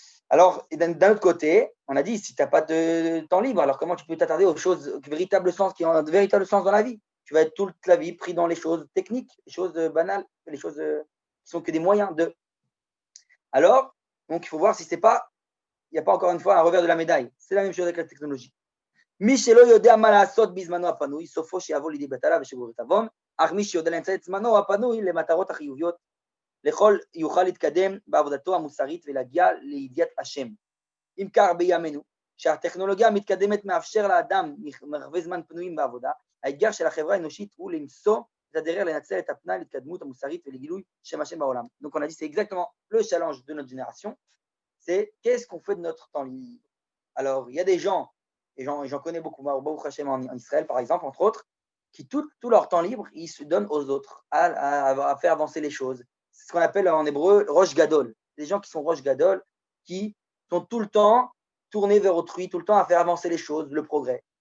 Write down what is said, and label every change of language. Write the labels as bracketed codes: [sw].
[fr] Alors, d'un autre côté, on a dit, si tu n'as pas de temps libre, alors comment tu peux t'attarder aux choses qui ont un véritable sens dans la vie? Tu vas être toute la vie pris dans les choses techniques, les choses banales, les choses qui sont que des moyens de. Alors, donc il faut voir si il n'y a pas encore une fois un revers de la médaille. C'est la même chose avec la technologie. [he] מי שלא יודע מה לעשות בזמנו הפנוי, סופו שיבוא לידי בטלה ושבורת עוון, אך מי שיודע לנצל את זמנו הפנוי למטרות החיוביות, לכל יוכל להתקדם בעבודתו המוסרית ולהגיע לידיעת השם. אם כך בימינו, שהטכנולוגיה המתקדמת מאפשר לאדם מרחבי זמן פנויים בעבודה, האתגר של החברה האנושית הוא למצוא את הדרך לנצל את הפנאי להתקדמות המוסרית ולגילוי שם השם בעולם. [fr] Donc on a dit c'est exactement le challenge de notre génération, c'est qu'est-ce qu'on fait de notre temps libre. Alors il y a des gens, et j'en connais beaucoup, Baruch Hashem en Israël par exemple, entre autres, qui tout leur temps libre, ils se donnent aux autres, à faire avancer les choses, c'est ce qu'on appelle en hébreu Rosh Gadol. Des gens qui sont Rosh Gadol, qui sont tout le temps tournés vers autrui, tout le temps à faire avancer les choses, le progrès.